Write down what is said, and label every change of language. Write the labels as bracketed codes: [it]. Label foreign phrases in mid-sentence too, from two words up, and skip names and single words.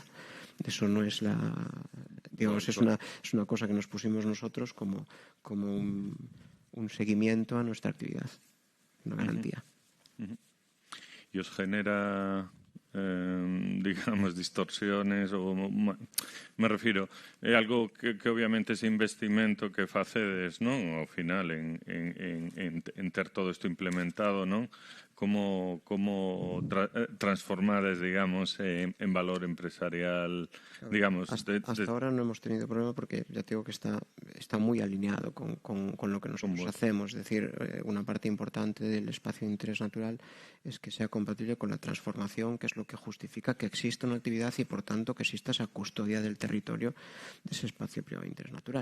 [es] Eso no es es una cosa que nos pusimos nosotros como un seguimiento a nuestra actividad, una garantía. ¿Y os genera, digamos, distorsiones? [gl] Me refiro, é algo que obviamente ese investimento que facedes, non, ao final, en ter todo isto implementado, non? Como transformades, digamos, en valor empresarial, digamos... [es] Hasta ahora no hemos tenido problema, porque ya te digo que está muy alineado con lo que nosotros hacemos. Es decir, una parte importante del espacio de interés natural es que sea compatible con la transformación, que es lo que justifica que exista una actividad y, por tanto, que exista esa custodia del territorio de ese espacio privado de interés natural.